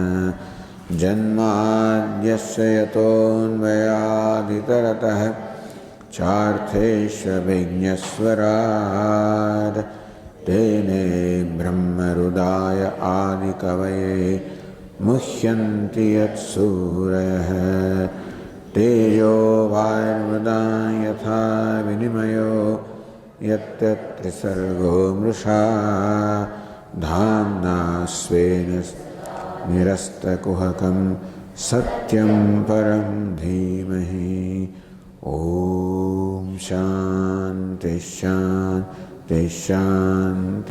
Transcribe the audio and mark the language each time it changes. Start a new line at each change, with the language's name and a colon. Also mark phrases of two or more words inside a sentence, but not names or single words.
Sanskrit: જન્માદ્યસ્ય યતોન્વયાદિતરતઃ ચાર્થેષ્વવિઘ્નસ્વરાદ તેને બ્રહ્મહૃદાય આદિકવયે મુહ્યન્તિ યત્સૂરયઃ. તેજો વાયુર્મૃદા યથા વિનિમયો यत्त्रिसर्गो मृषा धाम्ना स्वेन निरस्तकुहकं सत्यं परं धीमहि. ॐ शान्ति शान्ति जय शांति।